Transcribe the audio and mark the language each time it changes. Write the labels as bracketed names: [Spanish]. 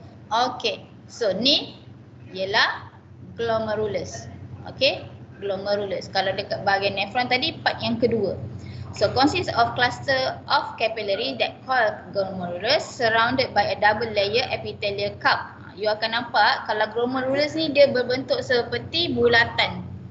[Malay] Okay, so ni ialah glomerulus. Okay, glomerulus. Kalau dekat bahagian nephron tadi, part yang kedua. [English] So consists of cluster of capillary that called glomerulus surrounded by a double layer epithelial cup. [Malay] You akan nampak kalau glomerulus ni dia berbentuk seperti bulatan.